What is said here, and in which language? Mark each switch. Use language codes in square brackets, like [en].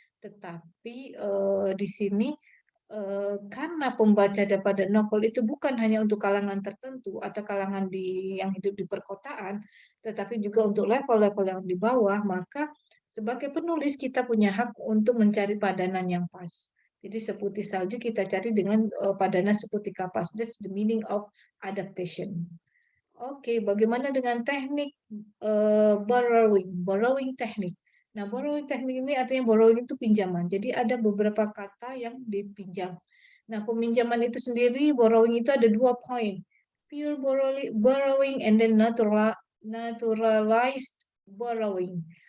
[id] Tetapi di sini karena pembaca daripada novel itu bukan hanya untuk kalangan tertentu atau kalangan yang hidup di perkotaan, tetapi juga untuk level-level yang di bawah, maka sebagai penulis kita punya hak untuk mencari padanan yang pas. Jadi seputih salju kita cari dengan padanan seputih kapas. [en] That's the meaning of adaptation. [id] Oke, bagaimana dengan teknik borrowing teknik? Nah, borrowing teknik ini artinya borrowing itu pinjaman. Jadi ada beberapa kata yang dipinjam. Nah, peminjaman itu sendiri, borrowing itu ada 2 poin. [en] Pure borrowing and then naturalized borrowing.